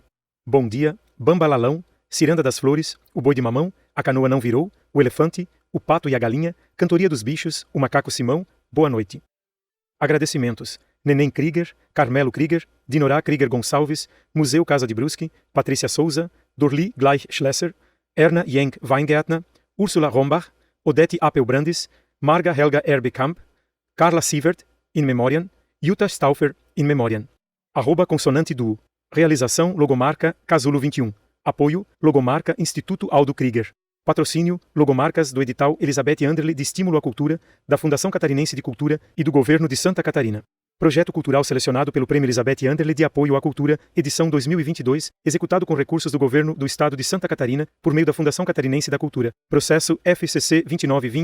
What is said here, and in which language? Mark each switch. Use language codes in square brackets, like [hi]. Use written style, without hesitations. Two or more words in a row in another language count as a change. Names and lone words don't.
[pt] Bom Dia, Bambalalão, Ciranda das Flores, O Boi de Mamão, A Canoa Não Virou, O Elefante, O Pato e a Galinha, Cantoria dos Bichos, O Macaco Simão, Boa Noite. Agradecimentos: Neném Krieger, Carmelo Krieger, Dinorá Krieger Gonçalves, Museu Casa de Brusque, Patrícia Souza, Dorli Gleich Schlesser, Erna Jenk Weingärtner, Ursula Rombach, Odete Appel-Brandis, Marga Helga Erbekamp, Carla Sievert, [la] in memoriam, [pt] Jutta Stauffer, [la] in memoriam. [pt] @consonante duo. Realização Logomarca Casulo 21. Apoio Logomarca Instituto Aldo Krieger. Patrocínio Logomarcas do edital Elizabeth Anderle de Estímulo à Cultura, da Fundação Catarinense de Cultura e do Governo de Santa Catarina. Projeto cultural selecionado pelo Prêmio Elizabeth Anderle de Apoio à Cultura, edição 2022, executado com recursos do Governo do Estado de Santa Catarina, por meio da Fundação Catarinense da Cultura.